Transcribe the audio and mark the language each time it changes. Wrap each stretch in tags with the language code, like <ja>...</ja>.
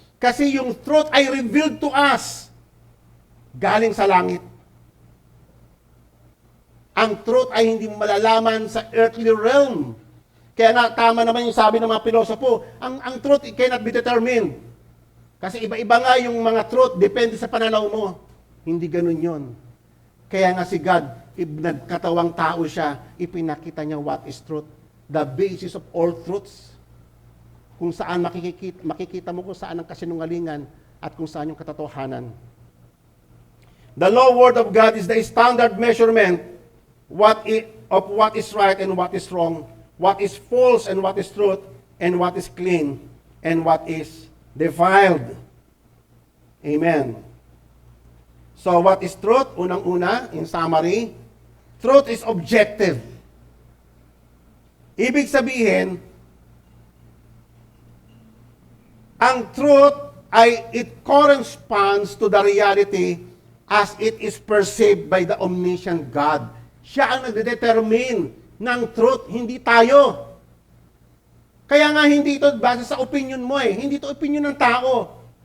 <tl>Kasi yung truth ay</tl> <en>revealed to us.</en> <tl>Galing sa langit. Ang truth ay hindi malalaman sa earthly realm. Kaya nga, tama naman yung sabi ng mga pilosopo, ang truth</tl> <en>it cannot be determined.</en> <tl>Kasi iba-iba nga yung mga truth, depende sa pananaw mo. Hindi ganun yon. Kaya nga si God, nagkatawang tao siya, ipinakita niya</tl> <en>what is truth. The basis of all truths.</en> <tl>Kung saan makikita mo kung saan ang kasinungalingan at kung saan yung katotohanan.</tl> <en>The law word of God is the standard measurement of what is right and what is wrong, what is false and what is truth, and what is clean and what is defiled. Amen. So what is truth?</en> <tl>Unang-una,</tl> <en>in summary, truth is objective.</en> <tl>Ibig sabihin, ang truth ay</tl> <en>it corresponds to the reality as it is perceived by the omniscient God.</en> <tl>Siya ang nagdedetermine ng truth, hindi tayo. Kaya nga hindi ito base sa opinion mo eh. Hindi ito opinion ng tao.</tl>